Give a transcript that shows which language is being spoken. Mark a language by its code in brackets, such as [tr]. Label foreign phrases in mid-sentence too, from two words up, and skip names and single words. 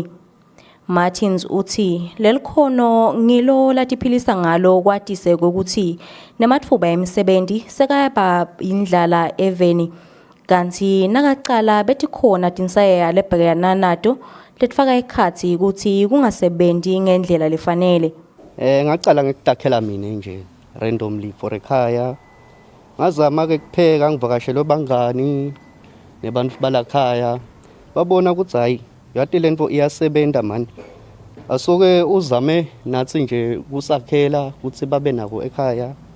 [ss] Martins uthi lelikhono ngilo latiphilisa ngalo kwatise ukuthi nematfuba emisebenzi sekayaba indlala eveni kanti nakaqala betikhona tinsayeya lebhekana nato letifaka ekhathi ukuthi kungasebenzi ngendlela lefanele. Ngaqala ngikudakhela mina nje [en] randomly for [ss] ekhaya. Ngazama ke kupheka ngivakashela bangani nebantu balakhaya babona ukuthi hayi yathi lento iyasebenza man. Asoke uzame nathi nje kusakhela ukuthi babe nako ekhaya.